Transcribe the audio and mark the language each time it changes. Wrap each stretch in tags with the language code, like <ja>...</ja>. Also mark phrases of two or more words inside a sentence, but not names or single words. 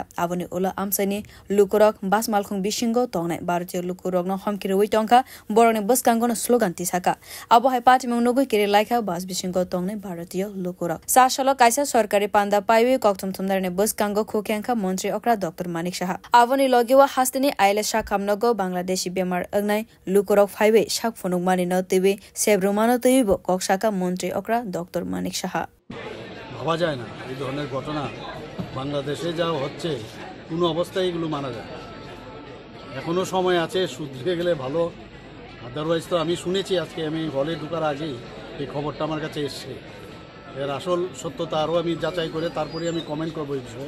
<trp>आबनि उला आमसाइनि लुकुरक बास मालखों बिशिंगो तंगनाय भारतीय लुकुरकनो हमकिरवै तंका बरनि बसकांग स्लोगान तिसाका अब हाय पार्टी मुंगो किरेलाइखा बास बिसिंगो तंगने भारतीय लुकुरक सासलो काइसा सरकारी पांदा पाइवे कक्तम थुमदारने बस कांगो खुकेंखा मंत्री अक्रा डॉक्टर मानिक शाह आवनि लगेवा हास्तिनि आइले शाखामनगो बांग्लादेशी बेमार अगनाय लुकुरक फाइवे शाक फनुगमानि न तेवे सेब्रुमानो तेबो कक्षाका मंत्री अक्रा डॉक्टर मानिक शाह</trp> <bn>ভাবা যায় না এই ধরনের ঘটনা বাংলাদেশে যা হচ্ছে কোনো অবস্থায় এগুলো মানা যায় এখনো সময় আছে শুধরে গেলে ভালো আদারওয়াইজ তো আমি শুনেছি আজকে আমি হলে ঢোকার আগেই এই খবরটা আমার কাছে এসছে এর আসল সত্যতা আরও আমি যাচাই করে তারপরে আমি কমেন্ট করবো এই বিষয়ে</bn>